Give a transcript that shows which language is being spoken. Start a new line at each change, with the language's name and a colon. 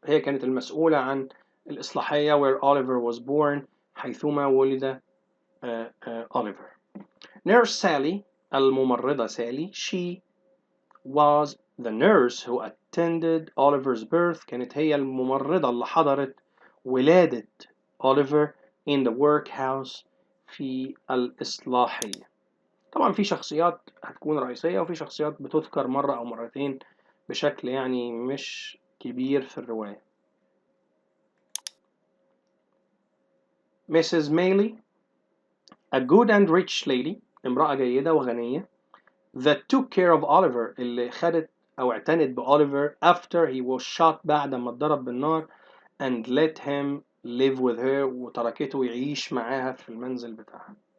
Arabic: هي كانت المسؤولة عن الإصلاحية
English: where Oliver was born،
Arabic: حيثما ولد Oliver.
English: Nurse Sally,
Arabic: الممرضة سالي,
English: she was the nurse who attended Oliver's birth.
Arabic: كانت هي الممرضة اللي حضرت ولادة Oliver
English: in the workhouse
Arabic: في الإصلاحية. طبعا في شخصيات هتكون رئيسية وفي شخصيات بتذكر مرة أو مرتين بشكل يعني مش كبير في الرواية.
English: Mrs. Maylie, a good and rich lady،
Arabic: امرأة جيدة وغنية،
English: that took care of Oliver،
Arabic: اللي خدت أو اعتنت بأوليفر
English: after he was shot،
Arabic: بعد ما اتضرب بالنار،
English: and let him live with her،
Arabic: وتركته يعيش معاها في المنزل بتاعها.